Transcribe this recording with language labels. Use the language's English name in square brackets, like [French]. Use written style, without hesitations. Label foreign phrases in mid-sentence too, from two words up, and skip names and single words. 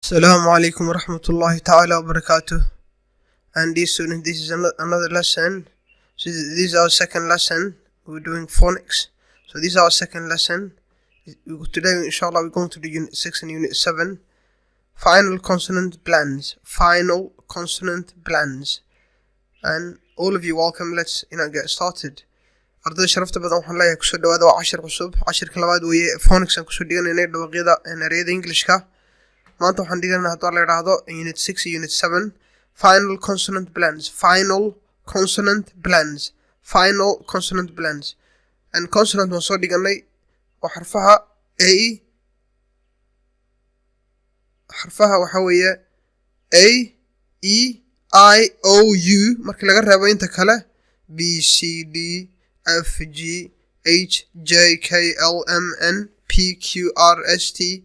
[Arabic] السلام عليكم ورحمة الله تعالى وبركاته. [English] And dear students, this is another lesson. So this is our second lesson. We're doing phonics. So this is our second lesson. Today, inshallah, we're going to do Unit 6 and Unit 7. Final consonant blends. Final consonant blends. And all of you, welcome. Let's get started. [Somali] ardayda sharafta badan waxaan leeyahay kusoo dhawaada waa cashir cusub cashirka labaad weeye phonics aan kusoo dhiganay dhawaaqyada ereyada Englishka maanta waxaan dhiganaa hadda la yiraahdo Unit 6 iyo Unit 7 [English] Final consonant blends Final consonant blends and consonant [Somali] waan soo dhiganay waa xarfaha waxa weeye A E I O U markii laga reebo inta kale B C D F G H J K L M N P Q R S T